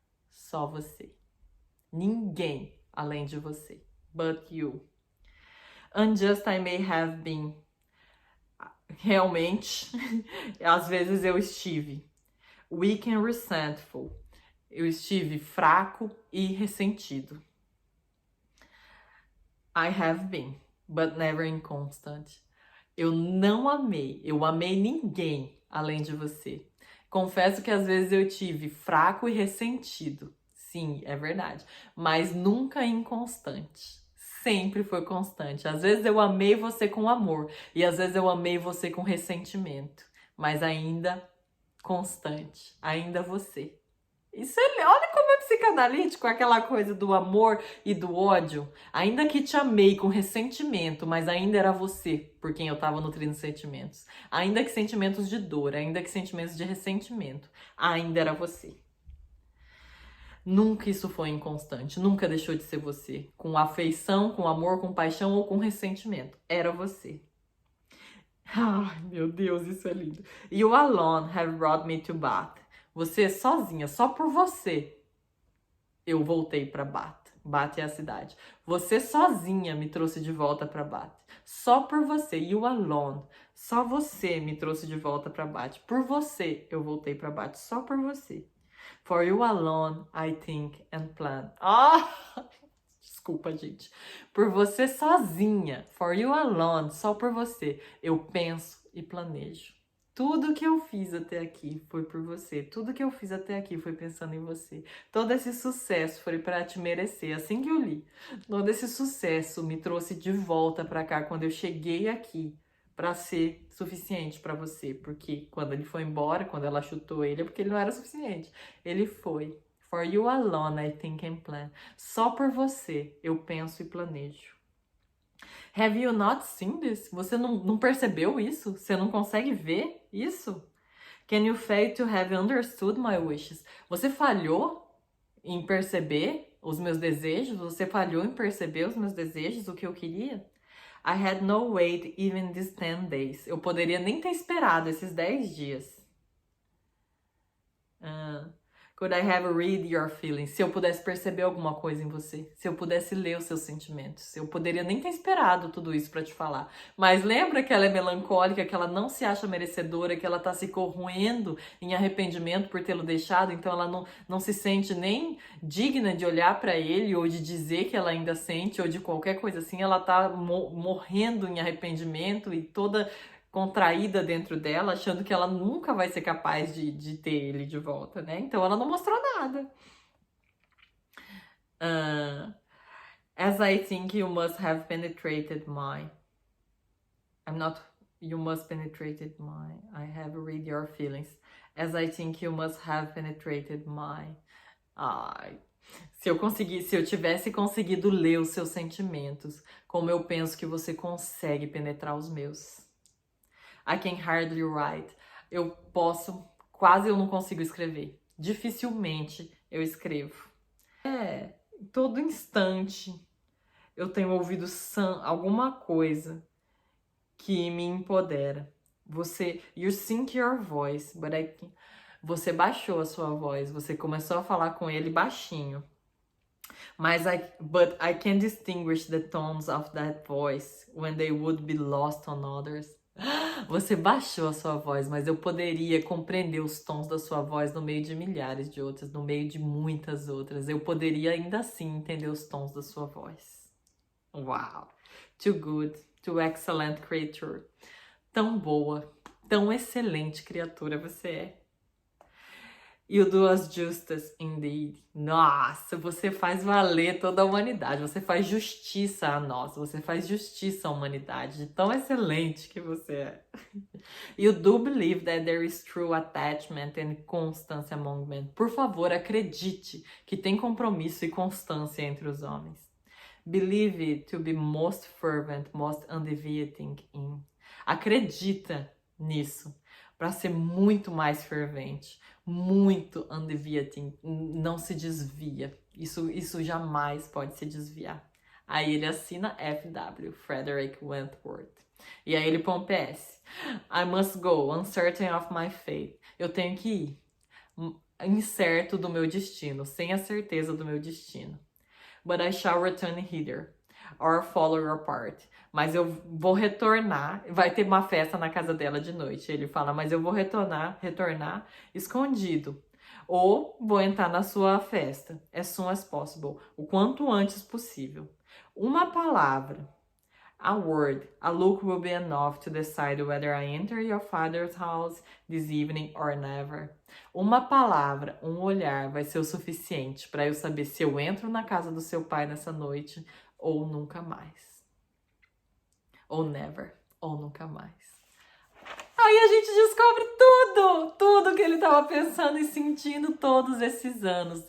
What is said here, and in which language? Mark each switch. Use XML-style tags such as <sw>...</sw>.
<pt>Só você. Ninguém além de você.</pt> <en>But you. Unjust I may have been.</en> <pt>Realmente, às vezes eu estive.</pt> <en>Weak and resentful.</en> <pt>Eu estive fraco e ressentido.</pt> <en>I have been, but never inconstant.</en> <pt>Eu não amei, eu amei ninguém além de você. Confesso que às vezes eu tive fraco e ressentido. Sim, é verdade. Mas nunca inconstante. Sempre foi constante. Às vezes eu amei você com amor e às vezes eu amei você com ressentimento. Mas ainda constante. Ainda você. Isso olha como é psicanalítico, aquela coisa do amor e do ódio. Ainda que te amei com ressentimento, mas ainda era você por quem eu tava nutrindo sentimentos. Ainda que sentimentos de dor, ainda que sentimentos de ressentimento, ainda era você. Nunca isso foi inconstante, nunca deixou de ser você. Com afeição, com amor, com paixão ou com ressentimento. Era você. Ai, meu Deus, isso é lindo.</pt> <en>You alone have brought me to Bath.</en> <pt>Você sozinha, só por você, eu voltei para Bath. Bath é a cidade. Você sozinha me trouxe de volta para Bath. Só por você,</pt> <en>you alone.</en> <pt>Só você me trouxe de volta para Bath. Por você, eu voltei para Bath. Só por você.</pt> <en>For you alone, I think and plan.</en> <pt>Desculpa, gente. Por você sozinha.</pt> <en>For you alone.</en> <pt>Só por você. Eu penso e planejo. Tudo que eu fiz até aqui foi por você. Tudo que eu fiz até aqui foi pensando em você. Todo esse sucesso foi para te merecer. Assim que eu li. Todo esse sucesso me trouxe de volta para cá quando eu cheguei aqui para ser suficiente para você. Porque quando ele foi embora, quando ela chutou ele, é porque ele não era suficiente. Ele foi.</pt> <en>For you alone, I think and plan.</en> <pt>Só por você eu penso e planejo.</pt> <en>Have you not seen this?</en> <pt>Você não percebeu isso? Você não consegue ver isso?</pt> <en>Can you fail to have understood my wishes?</en> <pt>Você falhou em perceber os meus desejos? Você falhou em perceber os meus desejos, o que eu queria?</pt> <en>I had no wait even these 10 days.</en> <pt>Eu poderia nem ter esperado esses 10 dias.</pt> <en>Could I have read your feelings?</en> <pt>Se eu pudesse perceber alguma coisa em você, se eu pudesse ler os seus sentimentos, eu poderia nem ter esperado tudo isso pra te falar. Mas lembra que ela é melancólica, que ela não se acha merecedora, que ela tá se corroendo em arrependimento por tê-lo deixado, então ela não se sente nem digna de olhar pra ele ou de dizer que ela ainda sente ou de qualquer coisa assim. Ela tá morrendo em arrependimento e toda contraída dentro dela, achando que ela nunca vai ser capaz de ter ele de volta, né? Então ela não mostrou nada.</pt> <en>As I think you must have penetrated my... I'm not... You must penetrated my... I have read your feelings. As I think you must have penetrated my... Ai...</en> <pt>Se eu tivesse conseguido ler os seus sentimentos, como eu penso que você consegue penetrar os meus.</pt> <en>I can hardly write.</en> <pt>Quase eu não consigo escrever. Dificilmente eu escrevo. Todo instante eu tenho ouvido alguma coisa que me empodera.</pt> <en>You sync your voice,</en> <pt>você baixou a sua voz, você começou a falar com ele baixinho.</pt> <en>But I can distinguish the tones of that voice when they would be lost on others.</en> <pt>Você baixou a sua voz, mas eu poderia compreender os tons da sua voz no meio de milhares de outras, no meio de muitas outras. Eu poderia ainda assim entender os tons da sua voz.</pt> <en>Wow! Too good, too excellent creature.</en> <pt>Tão boa, tão excelente criatura você é.</pt> <en>You do us justice indeed.</en> <pt>Nossa, você faz valer toda a humanidade. Você faz justiça a nós. Você faz justiça à humanidade. De tão excelente que você é.</pt> <en>You do believe that there is true attachment and constancy among men.</en> <pt>Por favor, acredite que tem compromisso e constância entre os homens.</pt> <en>Believe it to be most fervent, most undeviating in.</en> <pt>Acredita nisso para ser muito mais fervente, muito undeviating, não se desvia. Isso jamais pode se desviar. Aí ele assina FW, Frederick Wentworth. E aí ele põe um PS.</pt> <en>I must go, uncertain of my fate.</en> <pt>Eu tenho que ir, incerto do meu destino, sem a certeza do meu destino. But I shall return hither, or follow your part. Mas eu vou retornar, vai ter uma festa na casa dela de noite. Ele fala, mas eu vou retornar escondido. Ou vou entrar na sua festa,</pt> <en>as soon as possible,</en> <pt>o quanto antes possível. Uma palavra,</pt> <en>a word, a look will be enough to decide whether I enter your father's house this evening or never.</en> <pt>Uma palavra, um olhar vai ser o suficiente para eu saber se eu entro na casa do seu pai nessa noite ou nunca mais. Ou never, ou nunca mais. Aí a gente descobre tudo que ele estava pensando e sentindo todos esses anos.</pt>